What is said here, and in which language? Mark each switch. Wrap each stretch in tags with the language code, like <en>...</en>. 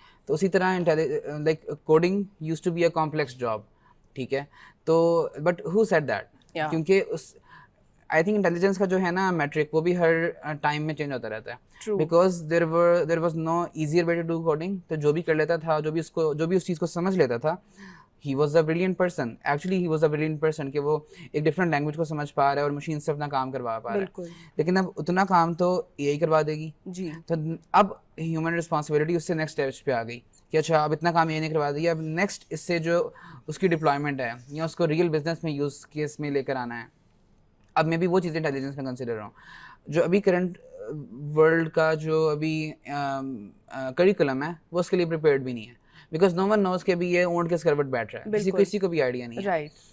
<ur>تو اسی طرح</ur> <en>like coding used to be a complex job,</en> <ur>ٹھیک ہے, تو</ur> <en>but he said that,</en> <ur>کیونکہ اس</ur> <en>I think intelligence</en> <ur>کا جو ہے نا</ur> <en>metric</en> <ur>وہ بھی ہر ٹائم میں چینج ہوتا رہتا ہے,</ur> <en>Because there was no easier way to do coding.</en> <ur>تو جو بھی کر لیتا تھا, جو بھی اس چیز کو سمجھ لیتا تھا,</ur> <en>he was a brilliant person. Actually he was a brilliant person</en> <ur>کہ وہ ایک ڈفرینٹ لینگویج کو سمجھ پا رہا ہے اور مشین سے اپنا کام کروا پا رہا ہے. لیکن اب اتنا کام تو اے آئی کروا دے گی جی. تو اب ہیومن رسپانسبلٹی اس سے نیکسٹ اسٹیج پہ آ گئی کہ اچھا اب اتنا کام اے آئی نے کروا دیا, اب نیکسٹ اس سے جو اس کی ڈپلائمنٹ ہے یا اس کو ریئل بزنس میں یوز کیس میں لے کر آنا ہے, اب میں بھی وہ چیزیں انٹیلیجنس میں کنسیڈر رہا ہوں. جو ابھی کرنٹ ورلڈ کا جو ابھی کریکولم ہے وہ اس کے لیے پریپیئرڈ بھی نہیں ہے,</ur> <en>because no one knows</en> <ur>کہ بھی یہ اونٹ کے سر بٹ بیٹھ رہا ہے, کسی کو بھی آئیڈیا نہیں ہے.</ur>